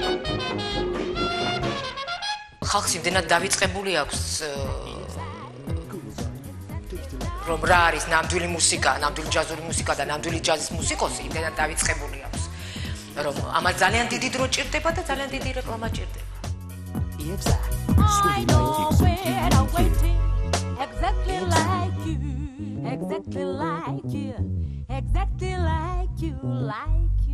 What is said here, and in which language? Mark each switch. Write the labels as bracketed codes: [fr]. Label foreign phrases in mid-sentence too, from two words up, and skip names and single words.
[ka] ხალხს იმდენად დავიწყებული აქვს რომ რა არის ნამდვილი მუსიკა, ნამდვილი ჯაზური მუსიკა და ნამდვილი ჯაზის მუსიკოსი, იმდენად დავიწყებული აქვს რომ ამას ძალიან დიდი დრო ჭირდება და ძალიან დიდი რეკლამა ჭირდება. [en] Exactly like you, exactly like you, exactly like you, like